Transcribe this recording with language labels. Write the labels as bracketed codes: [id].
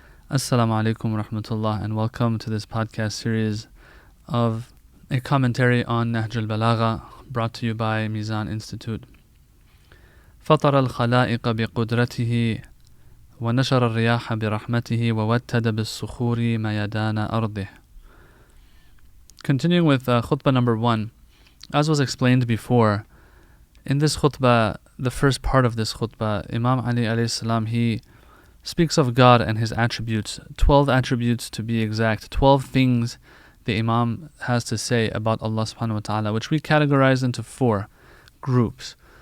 [en] Assalamu alaikum wa rahmatullah, and welcome to this podcast series of a commentary on Nahj Al-Balaghah, brought to you by Mizan Institute. [ar] فطر الخلائق بقدرته ونشر الرياح برحمته ووتد بالصخور ميدان أرضه. [en] Continuing with khutbah number 1, as was explained before, in this khutbah, the first part of this khutbah, Imam Ali alayhi salam, he speaks of God and His attributes, 12 attributes to be exact, 12 things the Imam has to say about Allah subhanahu wa ta'ala, which we categorize into 4 groups.